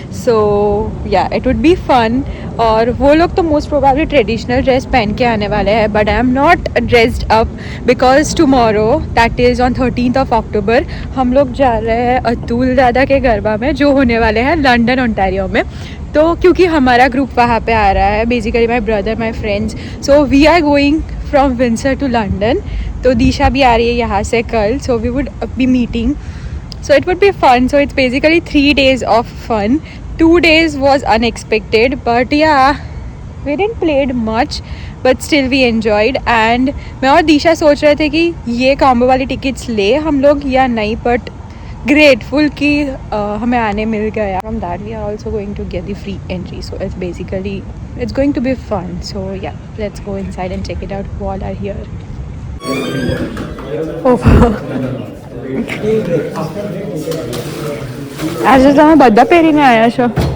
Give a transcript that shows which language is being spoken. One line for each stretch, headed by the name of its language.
English: So या it would be fun.
Hindi: और वो लोग तो
English: most probably traditional dress पहन के आने वाले हैं, but I am not dressed up because tomorrow that is on 13th October
Hindi: हम लोग जा रहे हैं अतुल दादा के गरबा में जो होने वाले हैं लंदन ओंटारियो में. तो क्योंकि हमारा ग्रुप वहाँ पे आ रहा है,
English: Basically my brother my friends, so we are going from Windsor to London.
Hindi: तो दिशा भी आ रही है यहाँ से कल.
English: So we would be meeting. So it would be fun. So it's basically 3 days of fun. 2 days was unexpected, but yeah, we didn't played much, but still we enjoyed.
Hindi: And मैं और दिशा सोच रहे थे कि ये कॉम्बो वाली tickets ले हम लोग या नहीं,
English: but grateful
Hindi: कि हमें आने मिल गया.
English: From that we are also going to get the free entry. So it's basically it's going to be fun. So yeah, let's go inside and check it out who all are here. Oh.
Gujarati: આજે તમે બધા પહેરીને આવ્યા છો.